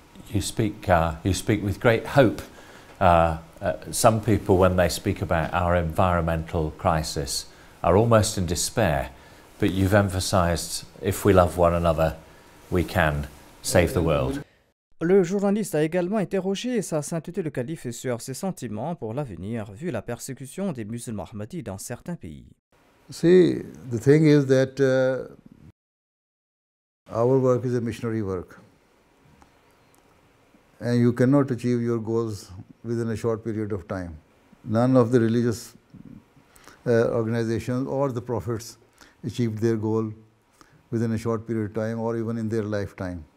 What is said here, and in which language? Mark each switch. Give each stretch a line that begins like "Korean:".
English: You speak with great hope. Some people, when they speak about our environmental crisis, are almost in despair. But you've emphasized, if we love one another, we can save the world.
French: Le journaliste a également interrogé Sa Sainteté le Calife sur ses sentiments pour l'avenir, vu la persécution des musulmans ahmadis dans certains pays.
English: See, the thing is that our work is a missionary work. And you cannot achieve your goals within a short period of time. None of the religious organizations or the prophets achieved their goal within a short period of time or even in their lifetime.